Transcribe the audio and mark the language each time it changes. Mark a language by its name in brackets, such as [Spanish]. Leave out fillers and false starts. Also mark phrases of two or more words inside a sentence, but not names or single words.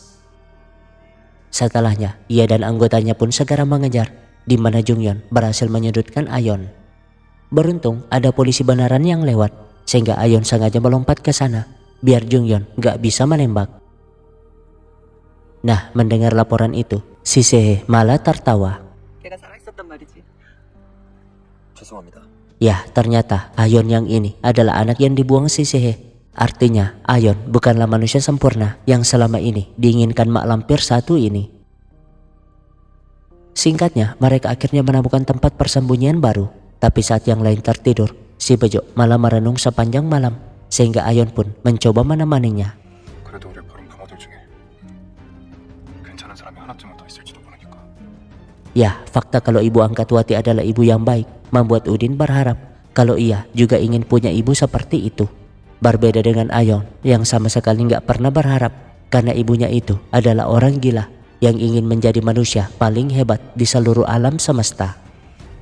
[Indonesian] Setelahnya, ia dan anggotanya pun segera mengejar, di mana Jung Yeon berhasil menyudutkan Ayon. Beruntung ada polisi beneran yang lewat, sehingga Ayon sengaja melompat ke sana, biar Jung Yeon gak bisa menembak. Nah, mendengar laporan itu, si Se-hye malah tertawa. [Korean] 걔가 살아있었단 말이지. 죄송합니다. [Indonesian] Ya, ternyata Ayon yang ini adalah anak yang dibuang si Se-hye. Artinya, Ayon bukanlah manusia sempurna yang selama ini diinginkan mak lampir satu ini. Singkatnya, mereka akhirnya menemukan tempat persembunyian baru. Tapi saat yang lain tertidur, si Bejo malah merenung sepanjang malam, sehingga Ayon pun mencoba menemaninya. [Korean] 그래도 우리 버린 부모들 중에 괜찮은 사람이 하나쯤은 더 있을지도 모르니까. [Indonesian] Ya, fakta kalau ibu angkat Wati adalah ibu yang baik membuat Udin berharap kalau ia juga ingin punya ibu seperti itu. Berbeda dengan Ayon yang sama sekali nggak pernah berharap, karena ibunya itu adalah orang gila yang ingin menjadi manusia paling hebat di seluruh alam semesta.